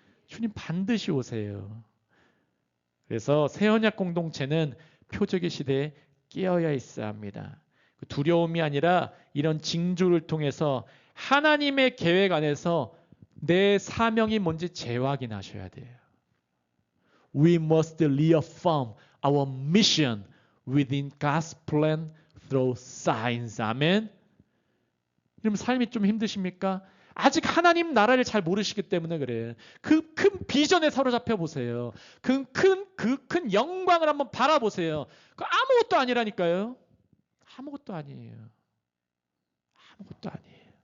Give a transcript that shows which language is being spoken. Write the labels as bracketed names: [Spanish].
[Korean] 주님 반드시 오세요. 그래서 새언약 공동체는 표적의 시대에 깨어야 있어야 합니다. 두려움이 아니라 이런 징조를 통해서 하나님의 계획 안에서 내 사명이 뭔지 재확인하셔야 돼요. [English] We must reaffirm our mission within God's plan through signs. [Korean] 아멘. 그럼 삶이 좀 힘드십니까? 아직 하나님 나라를 잘 모르시기 때문에 그래요. 그 큰 비전에 사로잡혀 보세요. 그 큰 영광을 한번 바라보세요. 그 아무것도 아니라니까요. 아무것도 아니에요. 아무것도 아니에요.